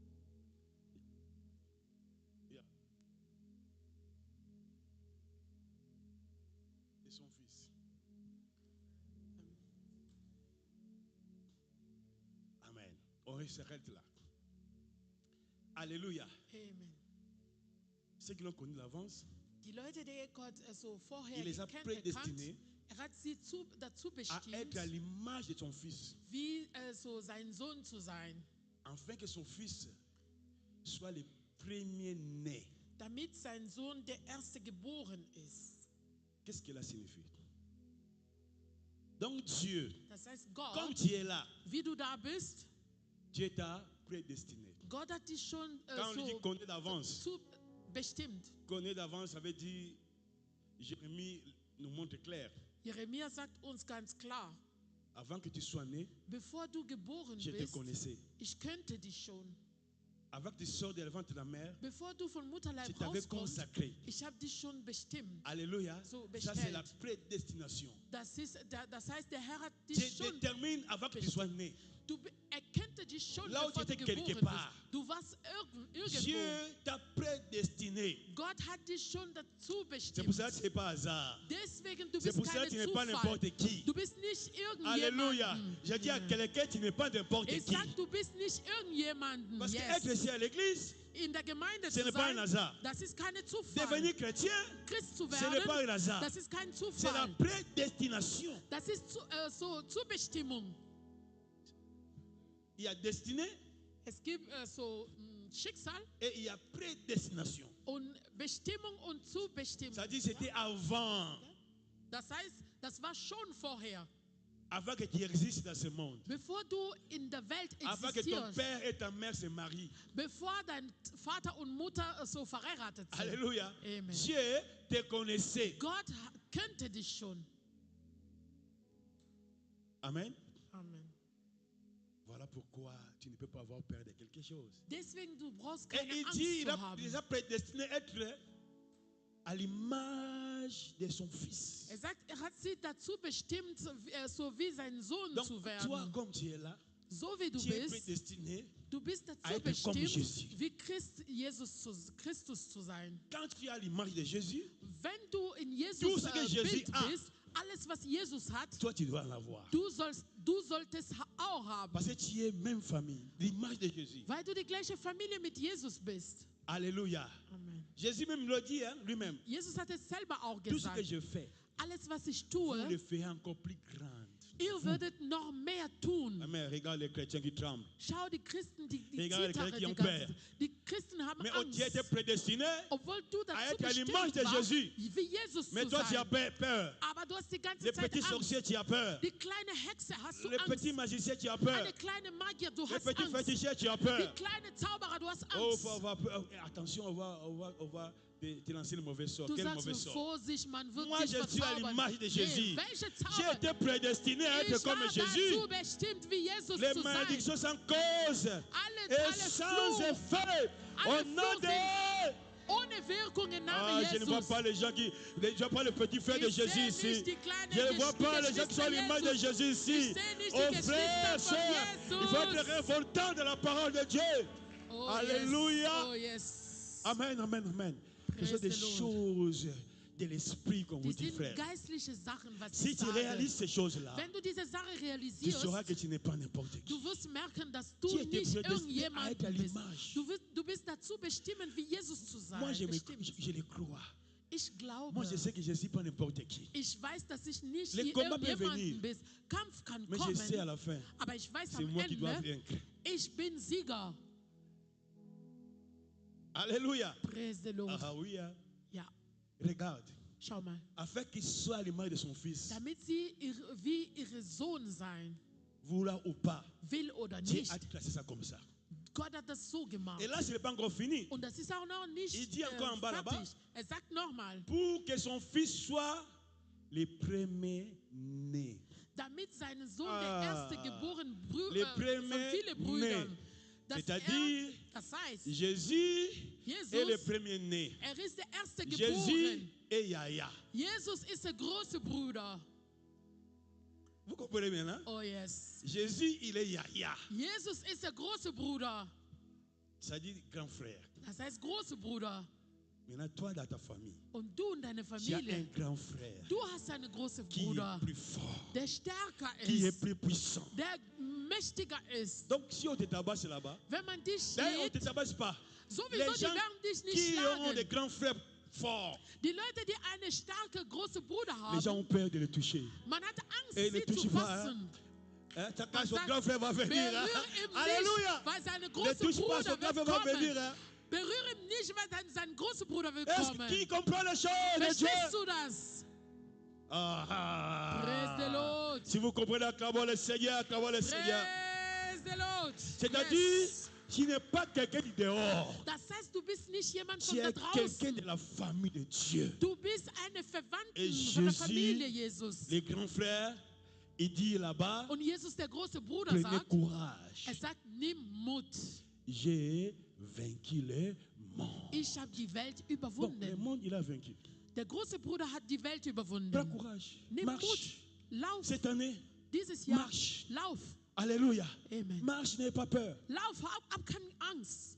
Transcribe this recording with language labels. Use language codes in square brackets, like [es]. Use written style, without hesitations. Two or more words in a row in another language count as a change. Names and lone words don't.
[fr] Yeah. Et son fils. Amen. On s'arrête là. Alléluia. Amen. Ceux qui l'ont connu d'avance, [de] Die Leute, die Gott so vorher [fr] il les a [de] erkannt, [fr] prédestinés [de] hat sie dazu [fr] à être [de] bestimmt, [fr] à l'image de son fils, [de] wie so sein Sohn zu sein, [fr] afin que son fils soit le premier-né. [de] damit sein Sohn der Erste geboren ist. [fr] Qu'est-ce que cela signifie? Donc Dieu, [de] Das heißt, [fr] comme [de] Gott, [fr] tu es là, [de] wie du da bist, [fr] Dieu t'a prédestiné. [de] Gott hat dich schon [fr] Quand on dit [de] so [fr] connaît d'avance, [de] zu bestimmt. [fr] connaît d'avance, ça veut dire, Jérémie nous montre clair, [de] Jeremia sagt uns ganz klar, [fr] avant que tu sois né, [de] bevor du geboren [fr] je te [de] bist, [fr] connaissais. [de] ich kannte dich schon. [fr] Avant que tu sors de ventre de la mère, [de] Bevor du von [fr] je [de] Mutterleib [fr] t'avais [de] rauskommst, [fr] consacré. [de] ich habe dich schon bestimmt. [fr] Alléluia. [de] So [fr] Ça, c'est la [de] bestellt. [fr] prédestination. [de] Das heißt, der Herr hat [fr] Dieu [de] dich schon, [fr] détermine avant que tu sois né. [de] er kannte dich schon, [fr] Là où [de] bevor [fr] tu [de] du [fr] étais [de] geboren [fr] quelque [de] bist. [fr] part. [de] Du warst irgendwo. [fr] Dieu t'a prédestiné. [de] Gott hat dich schon dazu [fr] C'est pour [de] bestimmt. [fr] ça que ce n'est pas hasard. [de] Deswegen, du [fr] C'est [de] bist [fr] pour ça [de] keine [fr] que tu n'es pas [de] Zufall. [fr] n'importe qui. [de] Du bist nicht [fr] Alléluia. [de] irgendjemanden. [fr] J'ai dit à quelqu'un, tu n'es pas n'importe [de] Ich [fr] qui. [de] sag, du bist nicht irgendjemanden. [fr] Parce Yes. qu'être ici à l'église, [de] In der Gemeinde [fr] ce [de] zu [fr] n'est pas un [de] sein, [fr] hasard. [de] das ist keine Zufall. [fr] Devenir chrétien, [de] Christ zu [fr] ce n'est pas [de] werden, [fr] un hasard. [de] das ist kein [fr] C'est la [de] Zufall. [fr] prédestination. [de] Das ist so Zubestimmung. [fr] Il y a destinée [de] Es gibt Schicksal [fr] et il y a prédestination. [de] und Bestimmung und Zubestimmung. [fr] Ça dit c'était avant. [de] Das heißt, das war schon vorher. [fr] Avant que tu existes dans ce monde. [de] Bevor du in der Welt [fr] Avant que ton [de] existierst, [fr] père et ta mère se marient. [de] bevor dein Vater und Mutter so verheiratet sind. [fr] Alléluia. Amen. Dieu te connaissait. [de] Gott kannte dich schon. Amen. Amen. [fr] Voilà pourquoi tu ne peux pas avoir peur de quelque chose. [de] Deswegen, du brauchst [fr] Et [de] keine [fr] il [de] Angst [fr] dit, [de] zu haben. [fr] il a prédestiné à être à l'image de son fils. [de] Sagt, hat sie dazu bestimmt, so wie sein Sohn [fr] Donc, [de] zu [fr] toi, [de] werden. [fr] comme tu es là, [de] So wie du [fr] tu es [de] bist, [fr] prédestiné. [de] du bist [fr] à [de] dazu [fr] être comme [de] bestimmt, [fr] Jésus. [de] wie Christus zu sein. [fr] Quand tu as l'image de Jésus, [de] Wenn du in [fr] Tout [de] Jesus [fr] ce que Jésus [de] Bild [fr] a. [de] bist, alles was Jesus hat, [fr] toi, tu dois l'avoir. [de] du sollst du solltest auch haben. [fr] Parce que tu es même famille, l'image de Jésus. [de] Weil du die gleiche Familie mit Jesus bist. [fr] Alléluia. Amen. Jésus même le dit hein, lui-même. [de] Jesus hat es selber auch [fr] Tout ce que [de] gesagt. [fr] je fais, [de] Alles, was ich [fr] vous [de] tue, [fr] le ferez encore plus grand. [de] ihr würdet noch mehr tun. Amen. [fr] Regarde les chrétiens qui tremblent. [de] Schau die Christen, die [fr] Regarde les [de] zittern [fr] chrétiens qui [de] die [fr] ont [de] ganze [fr] peur. [de] Zeit. Die Christen haben [fr] Mais [de] Angst. [fr] tu as été prédestiné, [de] Obwohl du dazu [fr] être à l'image [de] bestimmt [fr] de [de] warst, [fr] Jésus. [de] wie Jesus [fr] mais [de] zu [fr] toi tu as [de] sein. [fr] peur. [de] Aber du hast die ganze [fr] Les [de] Zeit [fr] petits [de] Angst. [fr] sorciers, tu as peur. [de] Die kleine Hexe hast du [fr] Les petits [de] Angst. [fr] magiciens, tu as peur. [de] Eine kleine Magier, du [fr] Les [de] hast [fr] petits [de] Angst. [fr] féticheurs, tu as [de] Die [fr] peur. [de] kleine Zauberer, du hast [fr] Oh, [de] Angst. [fr] attention, on va te lancer le mauvais sort. [de] Du [fr] Quel [de] sagst [fr] mauvais [de] mir, [fr] sort? [de] Vorsicht, man wird [fr] Moi, [de] dich [fr] je suis à [de] verzaubern. [fr] l'image de Jésus. [de] Nee, welche [fr] J'ai [de] Zauber? [fr] été prédestiné à [de] Ich [fr] être comme [de] war [fr] Jésus. [de] dazu bestimmt, wie Jesus [fr] Les [de] zu sein. [fr] malédictions sans cause et [de] Alle [fr] sans [de] Fluch, [fr] effet. Au [de] alle [fr] nom [de] Fluch [fr] de... [de] ohne Wirkung im [fr] Ah, [de] Namen [fr] je ne vois [de] Jesus. [fr] pas les gens qui... Je ne vois pas le petit frère de [de] Ich sehe [fr] Jésus [de] nicht [fr] ici. [de] die kleinen [fr] Je ne vois pas les gens qui sont à l'image de [de] Geschwister [fr] Jésus ici. [de] Ich sehe nicht die [fr] Oh [de] Geschwister [fr] frère, [de] von [fr] sœur, il faut être [de] Jesus. [fr] révoltant de la parole de Dieu. Oh, Alléluia. [en] Yes. Oh, yes. [fr] Amen, amen, amen. Ce sont [en] Praise [fr] des [en] the Lord. [fr] choses de l'esprit qu'on vous [de] Die [fr] dit, [de] sind [fr] frère. [de] geistliche Sachen, was [fr] Si [de] ich [fr] tu [de] sage. [fr] réalises ces choses-là, [de] Wenn du diese Sache [fr] tu [de] realisierst, [fr] sauras que tu n'es pas n'importe qui. [de] du wirst merken, dass [fr] Tu [de] du [fr] étais [de] nicht [fr] prédestiné à être à [de] irgendjemand bist. [fr] l'image. [de] Du bist dazu bestimmt, wie Jesus zu sein. [fr] Moi, je [de] Bestimmt. [fr] le crois. [de] Ich glaube, [fr] Moi, je sais que je ne suis pas n'importe qui. [de] ich weiß, dass ich nicht [fr] Le [de] wie [fr] combat peut [de] irgendjemanden [fr] venir. [de] bin. Kampf kann [fr] Mais je sais à [de] kommen, [fr] la fin, [de] aber ich weiß [fr] c'est [de] am [fr] moi qui dois [de] Ende, [fr] vaincre. [de] ich bin Sieger. [fr] Alléluia. [en] Praise the Lord. [fr] Ah oui, hein. [de] Ja, [fr] Regarde. [de] schau mal. [fr] Afin qu'il soit à l'image de son fils, [de] Damit sie wie ihre Sohn sein [fr] vouloir ou pas, [de] will oder [fr] Dieu [de] nicht. [fr] a classé ça comme ça. [de] Gott hat das so gemacht. [fr] Et là, ce n'est pas encore fini. [de] Und das ist auch noch nicht [fr] Il dit encore en bas là-bas. [de] fertig. Er sagt nochmal, [fr] Pour que son fils soit le premier-né. [de] damit sein Sohn [fr] Ah, [de] der erste geboren [fr] les [de] von [fr] premiers [de] vielen Brüdern, [fr] nés. [de] dass [fr] C'est-à-dire, [de] das heißt, [fr] Jésus est le [de] Jesus, [fr] premier-né. [de] ist der erste [fr] Jésus [de] geboren. [fr] et Yahya. [de] Jesus ist der große Bruder. [fr] Vous comprenez maintenant? [en] Oh yes. [fr] Jésus, il est Yahya. [de] Jesus ist der große Bruder. [fr] Ça dit grand frère. [de] Das heißt große Bruder. [fr] Maintenant, toi, dans ta famille, [de] Und du und deine [fr] tu as un [de] Familie, [fr] grand frère [de] du hast einen großen [fr] qui [de] Bruder, [fr] est plus fort, [de] der stärker [fr] qui est [de] ist, [fr] plus puissant. [de] der mächtiger ist. [fr] Donc, si on te tabasse là-bas, [de] Wenn man dich [fr] d'ailleurs, on ne te [de] schlägt, [fr] tabasse pas. [de] sowieso, [fr] Les [de] die [fr] gens [de] werden dich nicht [fr] qui ont des [de] schlagen. [fr] grands frères forts, [de] Die Leute, die eine starke, große Bruder [fr] les gens [de] haben, [fr] ont peur de les toucher. [de] man hat Angst, [fr] Et ne [de] sie zu [fr] touche pas, [de] fassen. [fr] Hein, quand [de] Man [fr] son [de] sagt, [fr] grand frère va venir, hein. [de] berühre ihm [fr] Alléluia. [de] nicht, weil seine [fr] Ne [de] große [fr] touche pas, [de] Bruder [fr] son grand [de] wird [fr] frère va venir. [de] kommen. [fr] Hein. [de] Berühre ihm nicht, weil sein großer Bruder wird [fr] Est-ce [de] kommen. [fr] qui comprend les choses de Dieu? [de] Verstehst du das? [fr] Ah, [en] Praise the Lord. [fr] Si vous comprenez, acclamons le Seigneur, acclamons le Seigneur. [en] Praise the Lord. [fr] C'est-à-dire, Yes. tu n'es pas quelqu'un du dehors. [de] Das heißt, du bist nicht jemand von [fr] Tu [de] da [fr] es quelqu'un de [de] draußen. [fr] la famille de Dieu. [de] Du bist eine Verwandte [fr] Et [de] von der [fr] Jésus, [de] Familie Jesus. [fr] les grands frères, il dit là-bas, [de] Und Jesus, der große Bruder, [fr] prenez [de] sagt, [fr] courage. [de] sagt, nimm Mut. [fr] J'ai vaincu le monde. [de] Ich habe die Welt [fr] Donc, le [de] überwunden. [fr] monde, il a vaincu. [de] Der große Bruder hat die Welt [fr] Prends [de] überwunden. [fr] courage. [de] Nimm [fr] Marche. [de] Mut. Lauf. [fr] Cette année, [de] Dieses Jahr. [fr] marche. [de] Lauf. [fr] Alléluia. Amen. Marche, n'aie pas peur. [de] Lauf. Hab keine Angst.